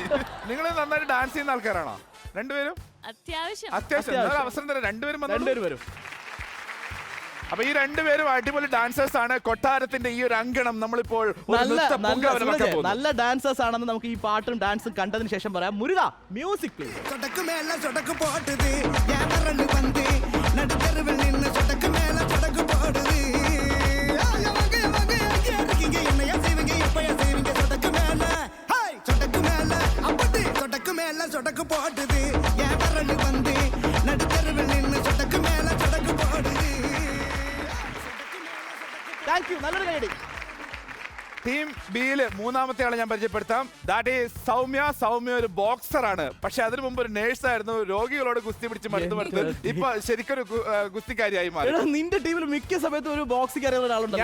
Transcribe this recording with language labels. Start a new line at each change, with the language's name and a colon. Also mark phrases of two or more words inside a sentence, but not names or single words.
Malayalam: നിങ്ങൾ നന്നായിട്ട് ഡാൻസ് ചെയ്യുന്ന ആൾക്കാരാണോ രണ്ടുപേരും? അത്യാവശ്യം. അത്യാവശ്യം. എന്നാലും അവസരം തരാം. രണ്ടുപേരും രണ്ടുപേരും. അപ്പൊ ഈ രണ്ടുപേരും അടിപൊളി ഡാൻസേഴ്സ് ആണ്. കൊട്ടാരത്തിന്റെ ഈ ഒരു അങ്കണം നമ്മളിപ്പോൾ ഒരു നല്ല നൃത്ത പൂങ്കാവനമാക്കാൻ പോകുന്നു. നല്ല ഡാൻസേഴ്സ് ആണെന്ന് നമുക്ക് ഈ പാട്ടും ഡാൻസും കണ്ടതിന് ശേഷം പറയാം. മുരുക,
English: music please.
Tamil: சொடக்கு மேல சொடக்கு போட்டுது ஏமரண்டு வந்து நடுத்தருவில் நின்னு சொடக்கு மேல சொடக்கு போடுது இருக்கீங்க என்னையா செய்வீங்க எப்பயா செய்வீங்க சொடக்கு மேல ஹாய் சொடக்கு மேல அப்படி சொடக்கு மேல சொடக்கு போட்டுது ஏமரண்டு வந்து நடுத்தருவில் நின்னு சொடக்கு மேல சொடக்கு போடுது
English: thank you.
Malayalam: നല്ലൊരു കൈയടി. ടീം ബിയിൽ മൂന്നാമത്തെ ആളെ ഞാൻ പരിചയപ്പെടുത്താം.
English: that is
Malayalam: സൗമ്യ. സൗമ്യ ഒരു ബോക്സറാണ്. പക്ഷെ അതിനു മുമ്പ് ഒരു നേഴ്സായിരുന്നു. രോഗികളോട് ഗുസ്തി പിടിച്ച് മടുത്ത് ഇപ്പൊ ശരിക്കൊരു ഗുസ്തിക്കാരിയായി മാറി. നിന്റെ ടീമിൽ മിക്ക സമയത്തും ഒരു ബോക്സിംഗ് അറിയുന്ന ഒരാളുണ്ട്.